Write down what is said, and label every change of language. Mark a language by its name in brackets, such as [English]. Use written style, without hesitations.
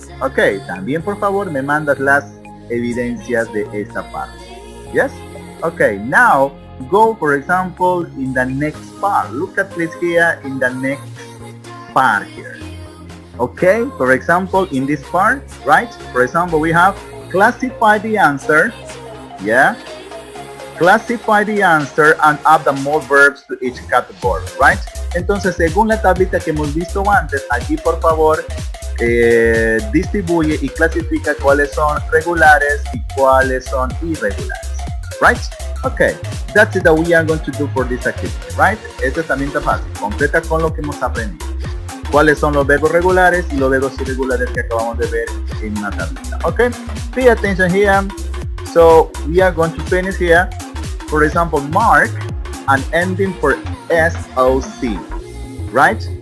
[Spanish] Okay, también por favor me mandas las evidencias de esta parte. [English] Yes? Okay, now go for example in the next part. Look at please here in the next part here. Okay, for example in this part, right? For example we have classify the answer, yeah? Classify the answer and add the more verbs to each category, right? [Spanish] Entonces según la tablita que hemos visto antes, aquí por favor distribuye y clasifica cuáles son regulares y cuáles son irregulares. [English] Right? Okay, that's it that we are going to do for this activity, right? [Spanish] Esto también está fácil. Completa con lo que hemos aprendido. ¿Cuáles son los verbos regulares y los verbos irregulares que acabamos de ver en una tablita? [English] Okay, pay attention here. So we are going to finish here. For example, mark an ending for SOC, right?